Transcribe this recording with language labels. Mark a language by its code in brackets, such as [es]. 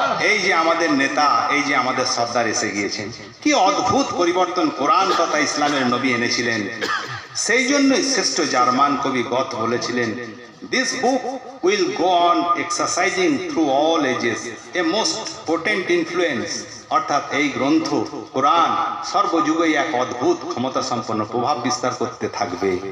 [bn] এই যে আমাদের নেতা, এই যে আমাদের সর্দার এসে গিয়েছেন। কি অদ্ভুত পরিবর্তন কোরআন তথা ইসলামের নবী এনেছিলেন। সেই জন্যই শ্রেষ্ঠ জার্মান কবি গথ বলেছিলেন, [en] This book will go on exercising through all ages a most potent influence. [bn] অর্থাৎ এই গ্রন্থ কোরআন সর্বযুগেই এক অদ্ভুত ক্ষমতা সম্পন্ন প্রভাব বিস্তার করতে থাকবে।